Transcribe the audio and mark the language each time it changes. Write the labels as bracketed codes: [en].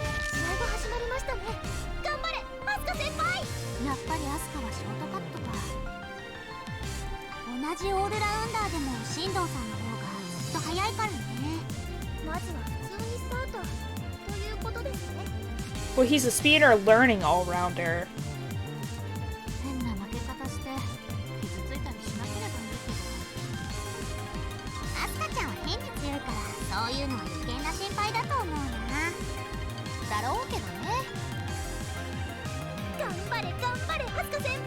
[ja] 試合が始まりましたね。頑張れアスカ先輩。やっぱりアスカはショートカットか。同じオールラウンダーでも新藤さんの方がずっと早いからね。まずは普通にスタートということですね。 [en] Well, he's a speeder learning all-rounder. [ja] 変な負け方して傷ついたりしなければいいけど。アスカちゃんは変に強いからそういうのは余計な心配だと思うな。だろうけどね。頑張れ頑張れアスカ